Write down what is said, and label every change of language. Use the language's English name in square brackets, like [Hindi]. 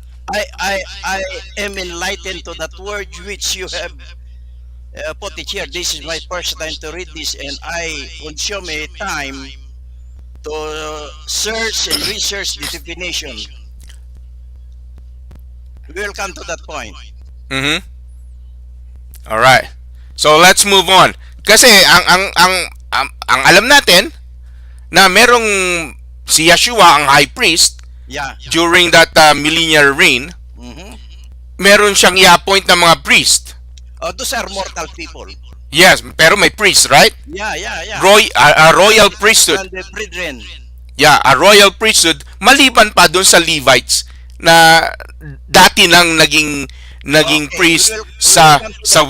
[English] I am enlightened to that word which you have put it here. This is my first time to read this, and I consume a time to search and research the definition. We will come to that point. Mhm. All right. So let's move on. [Filipino] Kasi ang alam natin na merong si Yeshua ang high priest, [English] Yeah. during that millennial reign, Mhm. [Filipino] meron siyang i-appoint ng mga priest. [English] Oh, those are mortal people. Yes, [Filipino] pero may [English] priest, right? Yeah, yeah, yeah. A royal priesthood. And the brethren. Yeah, a royal priesthood [Filipino] maliban pa doon sa Levites na dati nang naging [English] Okay, priest we'll come to [Filipino] sa [English] that point.